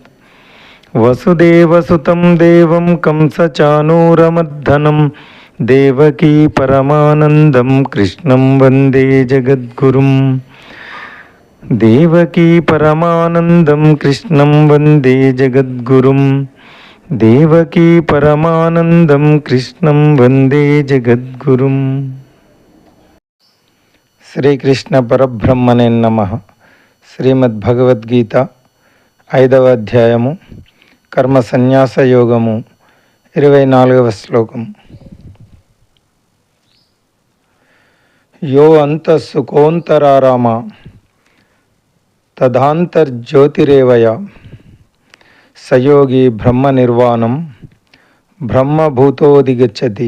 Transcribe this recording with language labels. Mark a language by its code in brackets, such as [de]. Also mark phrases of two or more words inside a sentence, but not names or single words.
[sa] वसुदेवसुतं देवं कंसचाणूरमर्दनं देवकी परमानन्दं कृष्णं वन्दे जगद्गुरुं। देवकी परमानन्दं कृष्णं वन्दे जगद्गुरुं। देवकी परमानन्दं कृष्णं वन्दे जगद्गुरुं। శ్రీకృష్ణ పరబ్రహ్మణే నమః. [te] శ్రీమద్భగవద్గీత 5వ అధ్యాయము కర్మ సన్యాస యోగము 24వ శ్లోకం. [sa] యో అంతఃసుఖోంతరారామ తదాంతర్జ్యోతిరేవయ సయోగి బ్రహ్మ నిర్వాణం బ్రహ్మభూతోధిగచ్చతి.